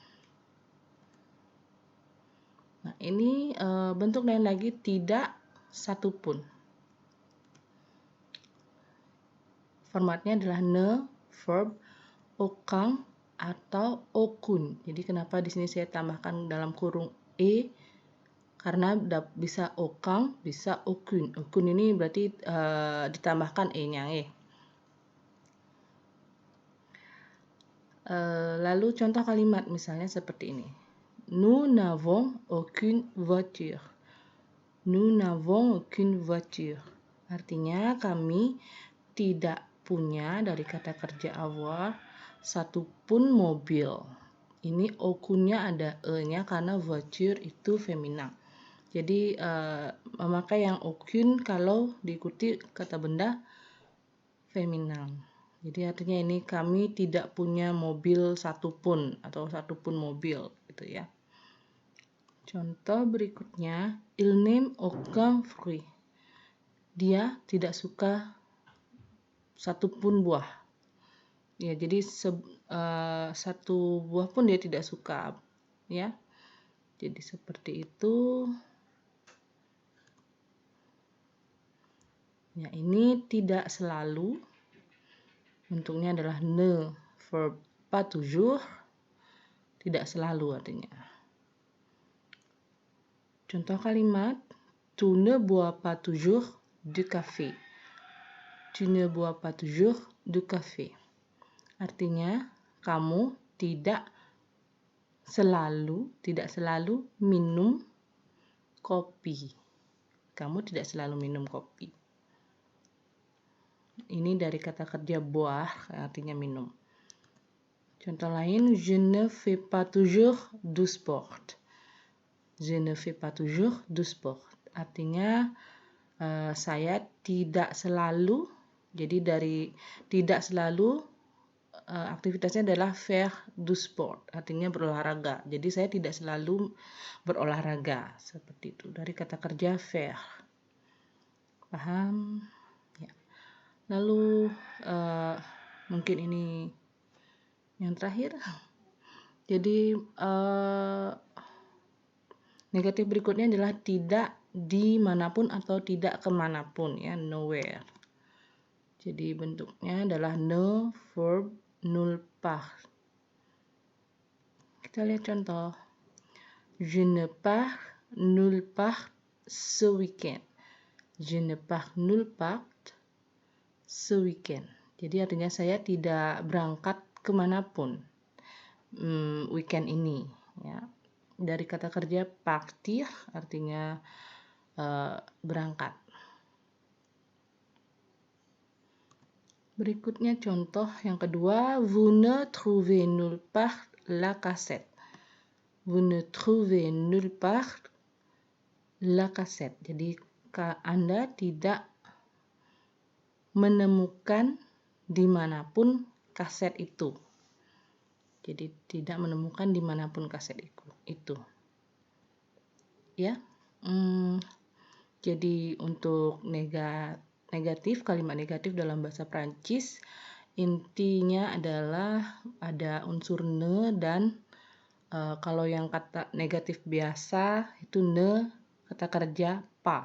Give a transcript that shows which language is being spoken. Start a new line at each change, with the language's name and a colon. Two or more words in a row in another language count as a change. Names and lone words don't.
Indonesian: Nah, ini bentuk lain lagi tidak satupun. Formatnya adalah ne, verb, aucun atau aucun. Jadi kenapa di sini saya tambahkan dalam kurung e? Karena bisa aucun, bisa aucun. Aucun ini berarti ditambahkan e-nya lalu contoh kalimat misalnya seperti ini.
French: Nous n'avons aucune voiture. Nous n'avons aucune voiture.
Indonesian: Artinya kami tidak punya dari kata kerja avoir satupun mobil. Ini aucunnya ada e-nya karena voiture itu feminin. Jadi memakai yang aucun kalau diikuti kata benda feminin. Jadi artinya ini kami tidak punya mobil satupun atau satupun mobil gitu ya. Contoh berikutnya,
French: il n'aime aucun fruit.
Indonesian: Dia tidak suka satupun buah. Ya, jadi satu buah pun dia tidak suka ya. Jadi seperti itu. Ya, ini tidak selalu. Bentuknya adalah ne, verb
French: pas toujours,
Indonesian: tidak selalu artinya. Contoh kalimat,
French: tu ne bois pas toujours du café. Tu ne bois pas toujours du café.
Indonesian: Artinya, kamu tidak selalu minum kopi. Kamu tidak selalu minum kopi. Ini dari kata kerja boire, artinya minum. Contoh lain,
French: je ne fais pas toujours du sport. Je ne fais pas toujours du sport.
Indonesian: Artinya saya tidak selalu. Jadi dari tidak selalu aktivitasnya adalah
French: faire du sport.
Indonesian: Artinya berolahraga. Jadi saya tidak selalu berolahraga. Seperti itu. Dari kata kerja faire. Paham? Ya. Lalu mungkin ini yang terakhir. Jadi negatif berikutnya adalah tidak dimanapun atau tidak kemanapun ya, nowhere. Jadi bentuknya adalah ne, verb,
French: nulle part.
Indonesian: Kita lihat contoh.
French: Je ne pars nulle part ce week-end. Je ne pars nulle part ce week-end.
Indonesian: Jadi artinya saya tidak berangkat kemanapun weekend ini. Ya. Dari kata kerja partir artinya berangkat. Berikutnya contoh yang kedua,
French: vous ne trouvez nulle part la cassette. Vous ne trouvez nulle part la cassette.
Indonesian: Jadi Anda tidak menemukan dimanapun kaset itu. Jadi tidak menemukan dimanapun kaset itu. Ya. Jadi untuk negatif, kalimat negatif dalam bahasa Prancis intinya adalah ada unsur ne dan kalau yang kata negatif biasa itu ne kata kerja pa.